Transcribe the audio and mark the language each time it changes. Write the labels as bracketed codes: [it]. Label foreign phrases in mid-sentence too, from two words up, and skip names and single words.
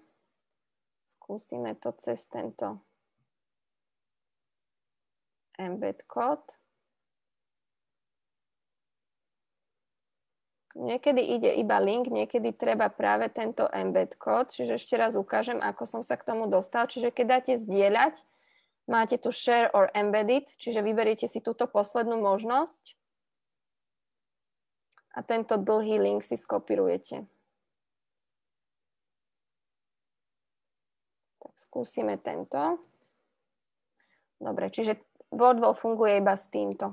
[sk] Skúsime to cez tento embed kód. Niekedy ide iba link, niekedy treba práve tento embed kód. Čiže ešte raz ukážem, ako som sa k tomu dostal. Čiže keď dáte zdieľať, máte tu [en] share or embedded, [sk] čiže vyberiete si túto poslednú možnosť a tento dlhý link si skopírujete. Skúsime tento. Dobre, čiže Wordwall funguje iba s týmto.